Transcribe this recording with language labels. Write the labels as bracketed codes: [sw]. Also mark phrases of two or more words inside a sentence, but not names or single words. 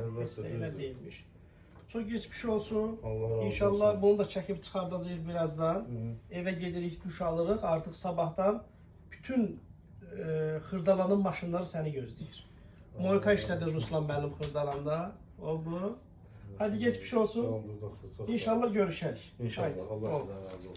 [az] Əlbəttə, heç də elə düzdür. deyilmiş. Çox geçmiş olsun. Allah razı İnşallah olsun. bunu da çəkib çıxardacağıq birazdan. Hı. Evə gedirik, duş alırıq. Artıq sabahdan bütün xırdalanın maşınları səni gözləyir. Moyka işlədir Ruslan mənim xırdalanda. [tr] Oldu. Hadi geçmiş olsun. [az] Oldu doktor. Çok sağ olun. İnşallah görüşərik. İnşallah. [tr] Haydi, Allah [az] oldu. [tr] sizden razı olsun.